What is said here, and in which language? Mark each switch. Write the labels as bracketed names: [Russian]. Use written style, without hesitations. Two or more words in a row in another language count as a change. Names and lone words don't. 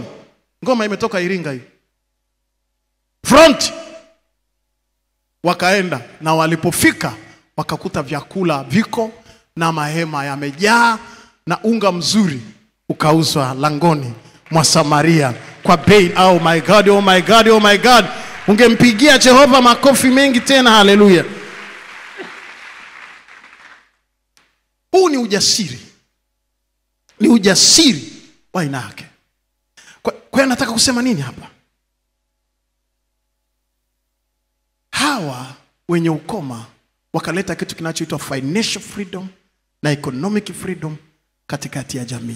[Swahili] Ngoma imetoka Iringa hiyo. Front. Wakaenda, na walipofika wakakuta vyakula viko na mahema yamejaa na unga mzuri ukauzwa langoni mwa Samaria kwa bei. [English] Oh my God, oh my God, oh my God. [Swahili] Ungempigia Jehova makofi mengi tena. Haleluya. Huu ni ujasiri. Ni ujasiri wa aina yake. Kwa nataka kusema nini hapa? Hawa wenye ukoma wakaleta kitu kinachoitwa [English] financial freedom [Swahili] na [English] economic freedom [Swahili] katikati ya jamii.